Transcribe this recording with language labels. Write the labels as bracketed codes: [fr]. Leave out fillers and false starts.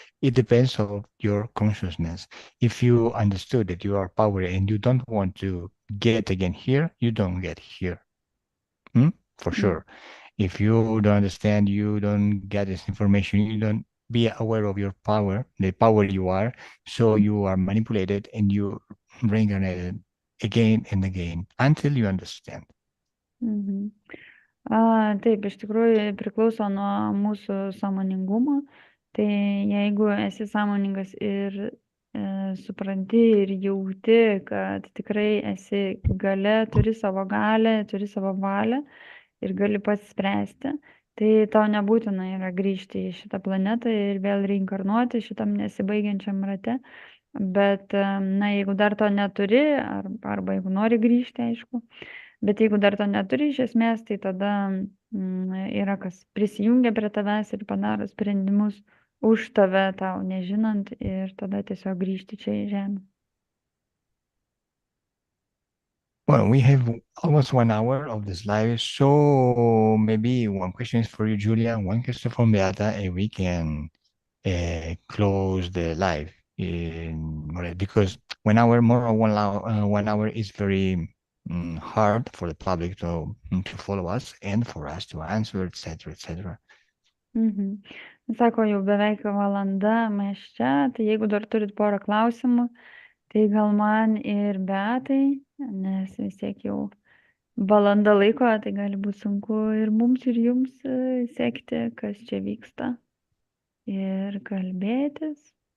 [en] It depends on your consciousness. If you understood that you are power and you don't want to get again here, you don't get here. For sure. If you don't understand, you don't get this information, you don't be aware of your power, the power you are, so you are manipulated and you reincarnated again and again until you understand. Mhm. [lt] Taip, iš tikrųjų priklauso nuo mūsų sąmoningumo. Tai jeigu esi sąmoningas ir supranti ir jauti, kad tikrai esi gale, turi savo galę, turi savo valią ir gali pats spręsti, tai tau nebūtina yra grįžti į šitą planetą ir vėl reinkarnuoti šitam nesibaigiančiam rate. Bet, na, jeigu dar to neturi, arba jeigu nori grįžti, aišku, bet jeigu dar to neturi iš esmės, tai tada yra kas prisijungia prie tavęs ir padaro sprendimus už tave, tau nežinant, ir tada tiesiog grįžti čia į žemę. [en] Well, we have almost 1 hour of this live, so maybe one question is for you, Julia, one question from Beata, and we can close the live. Because 1 hour, more than 1 hour is very hard for the public to follow us and for us to answer, etc., etc. Mhm. [lt] Sako, jau beveik valanda mes čia, tai jeigu dar turit porą klausimų, tai gal man ir Beatai, nes vis tiek jau valanda laiko, tai gali būti sunku ir mums, ir jums sekti, kas čia vyksta ir kalbėtis.